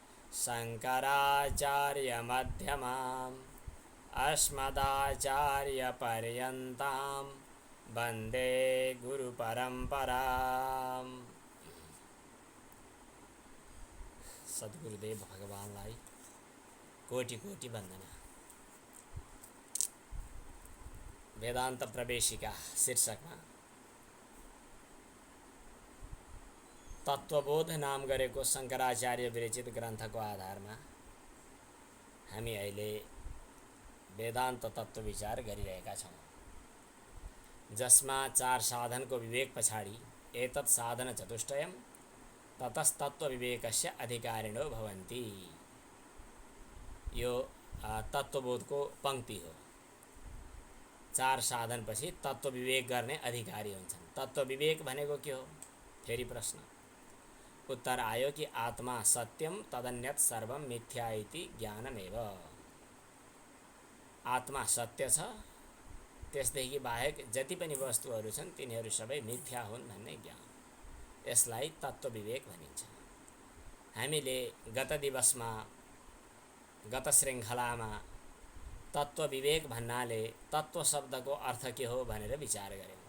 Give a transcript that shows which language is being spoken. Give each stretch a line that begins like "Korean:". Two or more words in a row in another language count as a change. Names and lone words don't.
Sanskrit: शङ्कराचार्यमध्यमाम् अस्मदाचार्यपर्यन्तां वन्दे गुरुपरम्पराम्।
Nepali: सद्गुरुदेव भगवानलाई कोटि कोटि वन्दना। वेदान्त प्रवेशिका शीर्षकमा तत्त्वबोध नाम गरेको शङ्कराचार्य विरचित ग्रन्थको आधारमा हामी अहिले वेदान्त तत्त्व विचार गरिरहेका छौँ, जसमा चार साधनको विवेक पछाडि
Sanskrit: एतत् साधन चतुष्टयम् ततस्तत्त्व विवेकस्य अधिकारिणो भवन्ति।
Nepali: यो तत्त्वबोधको पंक्ति हो। चार साधनपछि तत्त्व विवेक गर्ने अधिकारी हुन्छन्। तत्त्व विवेक भनेको के हो? फेरि प्रश्न। उत्तर आयो कि
Sanskrit: आत्मा सत्यम तदन्यत सर्वम मिथ्या इति ज्ञानमेव।
Nepali: आत्मा सत्य छ, त्यसदेखि बाहेक जति पनि वस्तुहरू छन् तिनीहरू सबै मिथ्या हुन् भन्ने ज्ञान, यसलाई तत्त्व विवेक भनिन्छ। हामीले गत दिवसमा गत श्रृङ्खलामा तत्त्व विवेक भन्नाले तत्त्व शब्दको अर्थ के हो भनेर विचार गर्यौं।